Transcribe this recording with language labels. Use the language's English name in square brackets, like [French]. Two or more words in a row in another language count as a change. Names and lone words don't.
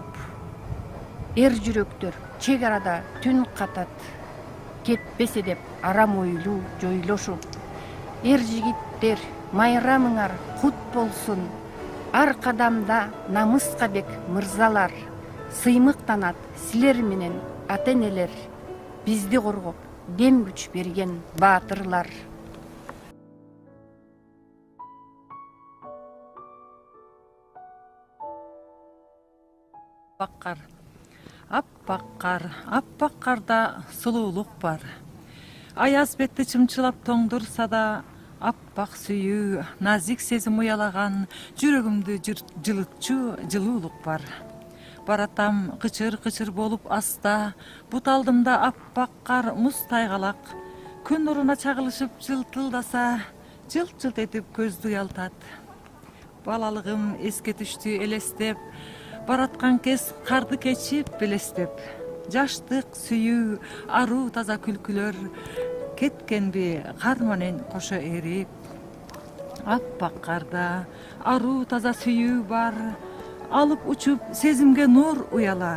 [Kyrgyz] Эр жүрөктөр чек арада түн катат, кетпесе деп арам ойлуу жойлошуп. Эр жигиттер майрамыңар кут болсун, ар кадамда намыска бек мырзалар. Сыймыктанат силер менен ата энелер, бизди коргоп дем күч берген баатырлар. [Kazakh] Аппақ қар, аппақ қарда сұлулық бар. Аяз бетті чымчылап тоңдырса да, аппақ сүйі, назик сезім ұялаған, жүрегімді жылытчу жылулық бар. Баратам қычыр-қычыр болып аста, бұталдымда аппақ қар мұз тайғалақ. Күн нұрына чағылышып жылтылдаса, жылт-жылт етіп көзді ұялтат. Балалығым еске түшті елестеп, [Kyrgyz] бараткан кез карды кечип белестеп. Жаштык сүйүү, аруу таза күлкүлөр кеткенби кар менен кошо эрип. Аппак карда аруу таза сүйүү бар, алып учуп сезимге нур уялар.